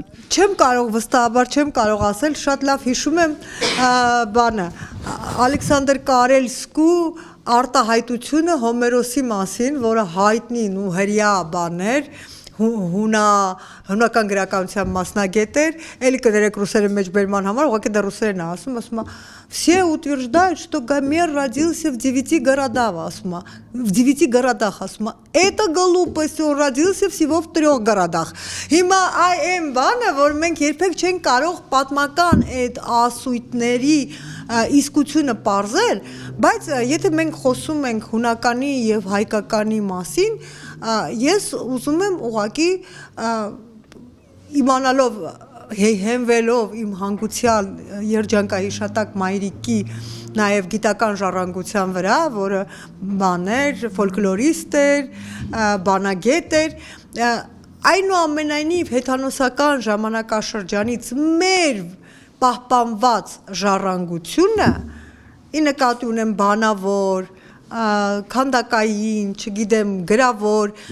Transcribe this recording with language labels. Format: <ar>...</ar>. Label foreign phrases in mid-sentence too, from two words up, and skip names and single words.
<hy>Չեմ կարող վստահաբար չեմ կարող ասել, շատ լավ հիշում եմ բանը Ալեքսանդր Կարելսկու արտահայտությունը Հոմերոսի մասին, որը հայտնի ու հրյա բան էր, հունական գրականության մասնագետ էր, էլի կներեք ռուսերեն մեջբերման համար, ուղղակի դա ռուսերեն է ասում,</hy> <ru>все утверждают, что Гомер родился в 9 городах, в 9 городах, это глупость, он родился всего в 3 городах.</ru> <hy>Հիմա այն բանը, որ մենք երբեք չենք կարող պատմական այդ ասույթների իսկությունը պարզել, բայց եթե մենք խոսում ենք հունականի եւ հայկականի մասին, ես ուզում եմ ուղղակի իմանալով հենվելով իմ հանգուցյալ երջանկահիշատակ մայրիկի նաև գիտական ժառանգության վրա, որը բան էր, ֆոլկլորիստ էր, բանագետ էր, այնուամենայնիվ հեթանոսական ժամանակաշրջանից մեր պահպանված ժառանգությունը, ի նկատի ունեմ բանավոր, քանդակային, չգիտեմ, գրավոր,</hy>